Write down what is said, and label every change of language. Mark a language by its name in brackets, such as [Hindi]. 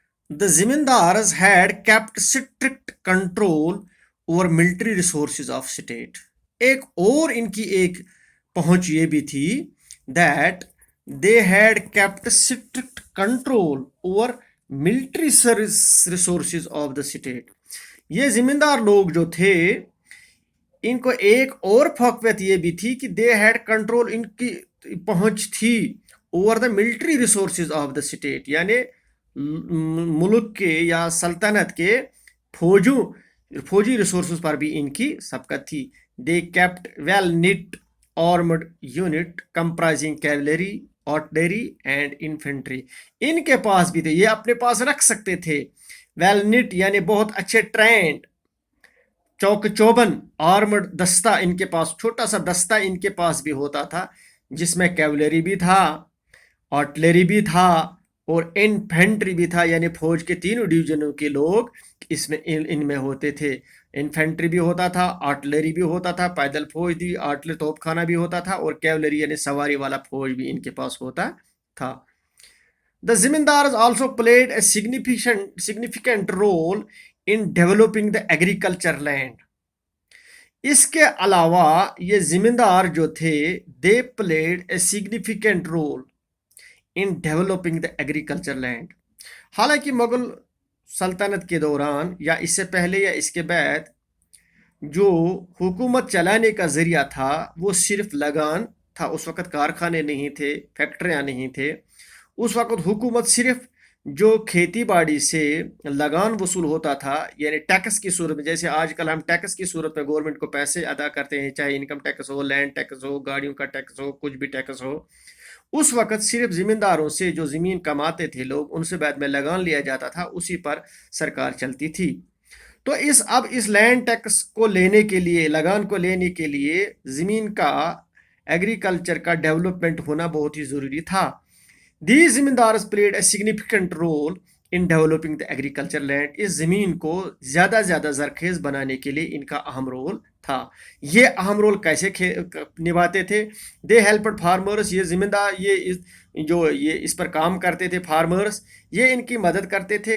[English] The zamindars had kept strict control over military resources of state. [Urdu] ایک اور ان کی ایک پہنچ یہ بھی تھی [English] that they had kept strict control over military resources of the state. [Urdu] یہ زمیندار لوگ جو تھے ان کو ایک اور فوقیت یہ بھی تھی کہ [English] they had control، [Urdu] ان کی پہنچ تھی [English] over the military resources of the state، [Urdu] یعنی ملک کے یا سلطنت کے فوجی ریسورسز پر بھی ان کی سبقت تھی. [English] They kept well knit armed unit comprising cavalry, artillery and infantry. [Urdu] ان کے پاس بھی تھے، یہ اپنے پاس رکھ سکتے تھے. ویل نٹ یعنی بہت اچھے ٹرینڈ، چوک چوبن، آرمڈ دستہ، ان کے پاس چھوٹا سا دستہ ان کے پاس بھی ہوتا تھا، جس میں کیولری بھی تھا، آرٹلری بھی تھا اور انفینٹری بھی تھا، یعنی فوج کے تینوں ڈویژنوں کے لوگ اس میں ان میں ہوتے تھے. انفینٹری بھی ہوتا تھا، آرٹلری بھی ہوتا تھا، پیدل فوج بھی، آرٹلری توپ خانہ بھی ہوتا تھا، اور کیولری یعنی سواری والا فوج بھی ان کے پاس ہوتا تھا. [English] The zamindars also played a significant role in developing the agriculture land. [Urdu] اس کے علاوہ یہ زمیندار جو تھے [English] they played a significant role in developing the agriculture land. [Urdu] حالانکہ مغل سلطنت کے دوران یا اس سے پہلے یا اس کے بعد جو حکومت چلانے کا ذریعہ تھا وہ صرف لگان تھا. اس وقت کارخانے نہیں تھے، فیکٹریاں نہیں تھے. اس وقت حکومت صرف جو کھیتی باڑی سے لگان وصول ہوتا تھا، یعنی ٹیکس کی صورت میں، جیسے آج کل ہم ٹیکس کی صورت میں گورنمنٹ کو پیسے ادا کرتے ہیں، چاہے انکم ٹیکس ہو، لینڈ ٹیکس ہو، گاڑیوں کا ٹیکس ہو، کچھ بھی ٹیکس ہو. اس وقت صرف زمینداروں سے جو زمین کماتے تھے لوگ، ان سے بعد میں لگان لیا جاتا تھا، اسی پر سرکار چلتی تھی. تو اب اس لینڈ ٹیکس کو لینے کے لیے، لگان کو لینے کے لیے زمین کا، ایگریکلچر کا ڈیولپمنٹ ہونا بہت ہی ضروری تھا. [English] These zamindars played a significant role in developing the agriculture land. [Urdu] اس زمین کو زیادہ زرخیز بنانے کے لیے ان کا اہم رول تھا. یہ اہم رول کیسے نبھاتے تھے؟ [English] They helped farmers. [Urdu] یہ زمیندار یہ اس پر کام کرتے تھے، فارمرز، یہ ان کی مدد کرتے تھے.